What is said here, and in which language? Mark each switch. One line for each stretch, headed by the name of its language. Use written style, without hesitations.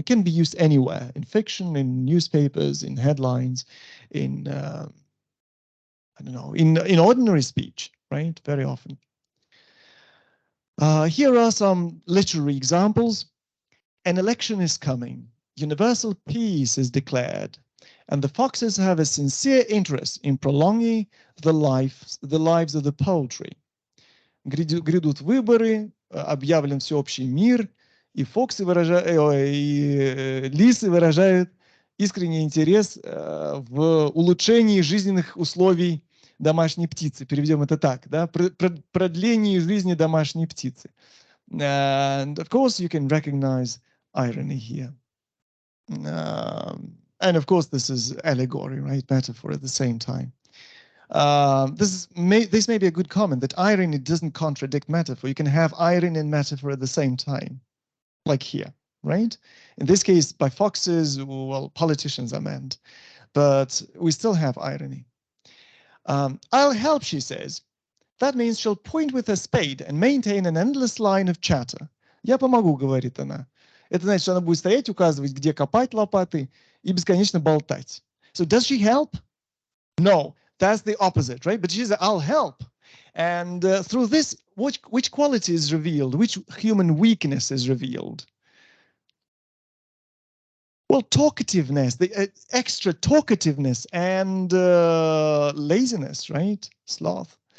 English: It can be used anywhere, in fiction, in newspapers, in headlines, in, I don't know, in ordinary speech, right? Very often. Here are some literary examples. An election is coming. Universal peace is declared. And the foxes have a sincere interest in prolonging the lives of the poultry.
Russian: Грядут выборы, объявлен всеобщий мир, и фоксы лисы выражают искренний интерес в улучшении жизненных условий домашней птицы. Переведем это так, да? Продлении жизни домашней птицы.
English: And of course, you can recognize irony here. And of course, this is allegory, right? Metaphor at the same time. This may be a good comment that irony doesn't contradict metaphor. You can have irony and metaphor at the same time, like here, right? In this case, by foxes, well, politicians are meant, but we still have irony. I'll help, she says. That means she'll point with her spade and maintain an endless line of chatter.
Russian: Я помогу, говорит она. Это значит, что она будет стоять, указывать, где копать лопатой, и бесконечно болтать.
English: So does she help? No, that's the opposite, right? But she says, I'll help. And through this, which quality is revealed? Which human weakness is revealed? Well, talkativeness, the extra talkativeness and laziness, right? Sloth.